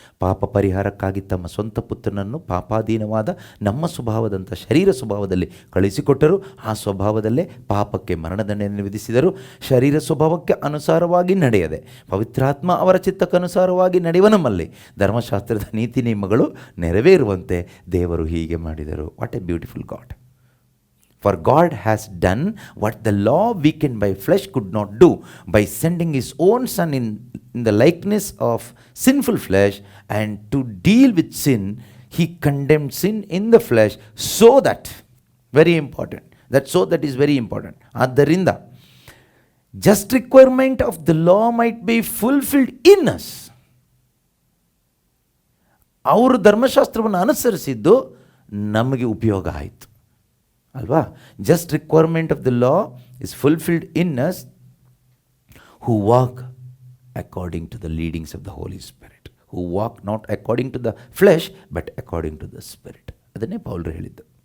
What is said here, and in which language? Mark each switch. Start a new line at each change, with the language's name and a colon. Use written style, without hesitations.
Kannada: ಪಾಪ ಪರಿಹಾರಕ್ಕಾಗಿ ತಮ್ಮ ಸ್ವಂತ ಪುತ್ರನನ್ನು ಪಾಪಾಧೀನವಾದ ನಮ್ಮ ಸ್ವಭಾವದಂಥ ಶರೀರ ಸ್ವಭಾವದಲ್ಲಿ ಕಳಿಸಿಕೊಟ್ಟರು. ಆ ಸ್ವಭಾವದಲ್ಲೇ ಪಾಪಕ್ಕೆ ಮರಣದಂಡನೆಯನ್ನು ವಿಧಿಸಿದರು. ಶರೀರ ಸ್ವಭಾವಕ್ಕೆ ಅನುಸಾರವಾಗಿ ನಡೆಯದೆ ಪವಿತ್ರಾತ್ಮ ಅವರ ಚಿತ್ತಕ್ಕನುಸಾರವಾಗಿ ನಡೆಯುವ ನಮ್ಮಲ್ಲಿ ಧರ್ಮಶಾಸ್ತ್ರದ ನೀತಿ ನಿಯಮಗಳು ನೆರವೇರುವಂತೆ ದೇವರು ಹೀಗೆ ಮಾಡಿದರು.
English: What a beautiful God! For God has done what the law weakened by flesh could not do, by sending his own son in the likeness of sinful flesh, and to deal with sin, he condemned sin in the flesh, so that, very important, that is very important. ಆದ್ದರಿಂದ just requirement of the law might be fulfilled in us.
Kannada: ಅವರು ಧರ್ಮಶಾಸ್ತ್ರವನ್ನು ಅನುಸರಿಸಿದ್ದು ನಮಗೆ ಉಪಯೋಗ ಆಯಿತು ಅಲ್ವಾ?
English: Just requirement of the law is fulfilled in us who walk according to the leadings of the Holy Spirit, who walk not according to the flesh but according to the spirit.
Kannada: ಅದನ್ನೇ ಪೌಲರು ಹೇಳಿದ್ದು.